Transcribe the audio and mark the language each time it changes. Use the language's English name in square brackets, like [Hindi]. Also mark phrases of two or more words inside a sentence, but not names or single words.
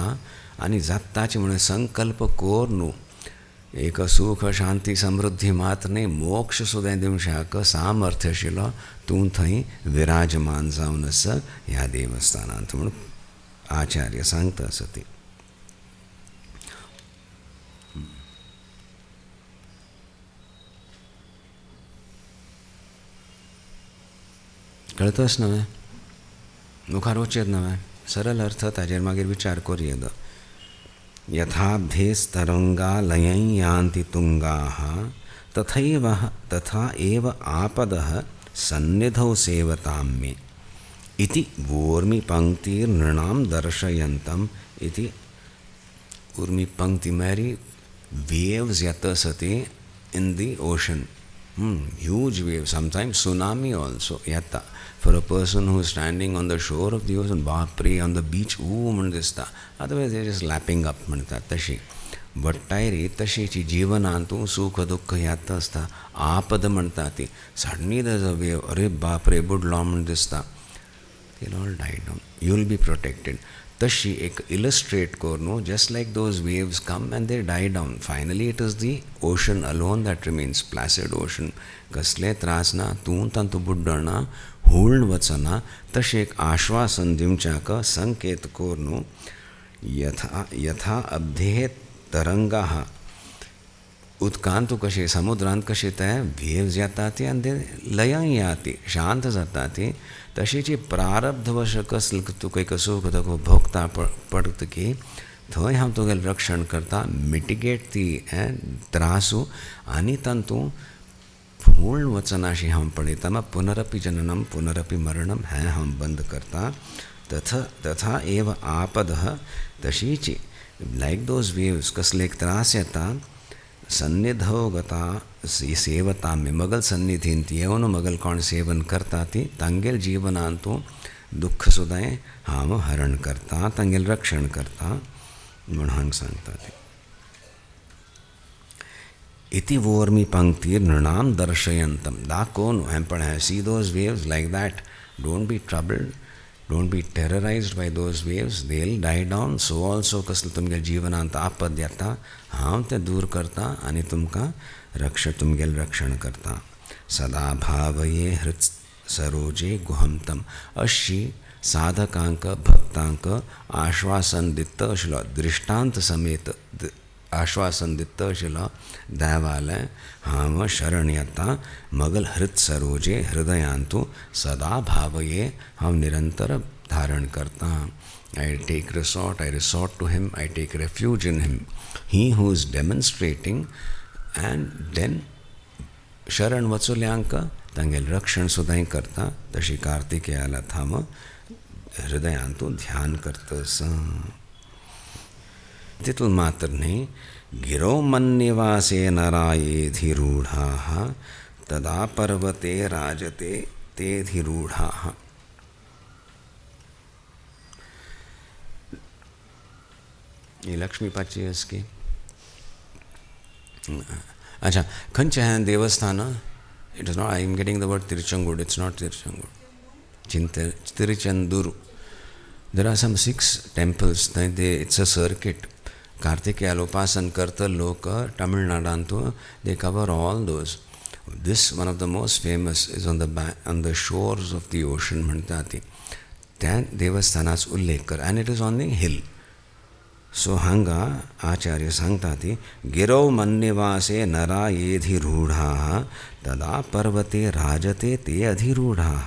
[Konkani] आनी जाताचे म्हणून संकल्प कोर न्हू एक सुख शांती समृद्धी मात न्ही मोक्ष सुद्दां दिवशाक सामर्थ्य आशिल्लो तूं थंय विराजमान जावन आसा ह्या देवस्थानांत म्हणून आचार्य सांगता आसा ती. कळतच नव्हे मुखार वचत नव्हे. सरल अर्थ ताजेर मागीर विचार करूं. [Sanskrit] यथाब्धेस्तरंगा लयं यान्ति तुंगाः तथा एव आपदः सन्निधौ सेवतां मे इति ऊर्मि पंक्तिर्नृणां दर्शयन्तम् इति. ऊर्मि पंक्ति [English] मेरी waves yata sati in the ocean. Huge waves, sometimes tsunami also yata. For a person who is standing on the shore of the ocean, Bapri on the beach, mandista. Otherwise they are just lapping up [Konkani] mandita tashi. वट्टायरी तशीची जिवनांतू सुख दुःख ह्यात आसता. आपद म्हणटा ती. [English] suddenly there is a wave, [Konkani] अरे बाप रे बुडलो म्हण दिसता. [English] They'll all die down. You'll be protected. [Konkani] तशी एक [English] illustrate करनो, just like those waves come and they die down. Finally it is the ocean alone that remains, placid ocean. [Konkani] कसले त्रास ना, तूं तंतु बुड्डना, हुळ्ळ वचना, तशें एक आश्वासन दिवच्याक संकेत करनो, [Sanskrit] यथा अब्धेः तरंगाः. [Konkani] उदकांत कशें, समुद्रांत कशें ते वेव्स येता ती आनी ते लयान येता, शांत जाता ती. तशीची प्रारब्धवश कसले तुका एक सूख तुका भोगता पडटकी थंय हांव तुगेलें रक्षण करता, मिटिगेट ती त्रासू आनी तातूं फूल वचना अशी हांव पळयता. मग [Sanskrit] पुनरपि जननम पुनरपि मरणम [Konkani] हें हांव बंद करता. [Sanskrit] तथा एव आपदः, [Konkani] तशीची [English] like those waves [Konkani] कसले एक त्रास येता, सन्निधो गता सेवता में मगल सन्निधीन येवन मगल कोण सेवन करता ती तांगेल जीवनांतू दुःख सुद्दां हांव हरण करता, तांगेल रक्षण करता म्हूण हांगा सांगता ती. [Sanskrit] इति वोर्मी पंक्ती नृणाम दर्शयंतम. [Konkani] दाखोवन हें पळय, [English] see those waves like that, don't be troubled, don't be terrorized by those waves, they will die down. so also [Konkani] कसलें तुमगे जिवनांत आपद येता, हांव तें दूर करता आनी तुमकां तुमगेलें रक्षण करता. [Sanskrit] सदा भावये हृत् सरोजे गुहंतम. [Konkani] अशी साधकांक भक्तांक आश्वासन दित्त आशिल्लो, दृश्टांत समेत आश्वासन दित्त आशिल्लो देवालय हांव शरण येता. मगल हृत् सरोजे, हृदयांतू सदा भावये, हांव निरंतर धारण करता. [English] I take resort, I resort to him, I take refuge in him. He who is demonstrating, and then [Konkani] शरण वचुल्यांक तांगेल रक्षण सुद्दां करता. तशी कार्तिकेयाला हांव हृदयांतू ध्यान करतस. तितून मात्र न्ही, [Sanskrit] गिरो मन्निवासे नरायेधिरूढाः तदा पर्वते राजते तेधिरूढाः. [Konkani] ये लक्ष्मीपाची असकी. अच्छा, खंयचें हें देवस्थान? [English] it is not, I am getting the word Tiruchangud, it's not Tiruchangud, Tiruchendur. there are some 6 temples. It's a circuit. [Konkani] कार्तिकेयाल उपासन करता लोक तमिळनाडांतू, [English] they cover all those. this one of the most famous is on the shores of the ocean [Konkani] म्हणटा ती. त्या देवस्थानाचो उल्लेख कर, [English] and it is on the hill. [Konkani] सो हांगा आचार्य सांगता ती, [Sanskrit] गिरौ मन्निवासे नरा येधिरूढाः तदा पर्वते राजते ते अधिरूढाः.